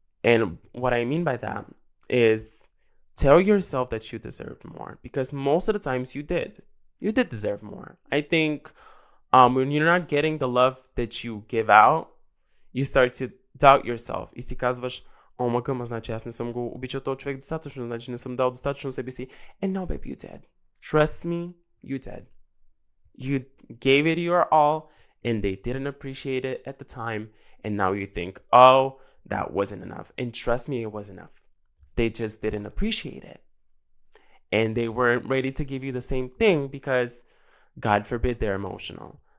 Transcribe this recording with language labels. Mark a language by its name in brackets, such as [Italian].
[English] And what I mean by that is, tell yourself that you deserved more, because most of the times you did. You did deserve more. I think when you're not getting the love that you give out, you start to doubt yourself. [Bulgarian] И си казваш, о, ма значи аз не съм го обичал този човек достатъчно, значи не съм дал достатъчно себе си. [English] And no, babe, you did. Trust me, you did. You gave it your all, and they didn't appreciate it at the time, and now you think, oh, that wasn't enough. And trust me, it was enough. They just didn't appreciate it. And they weren't ready to give you the same thing because, God forbid, they're emotional.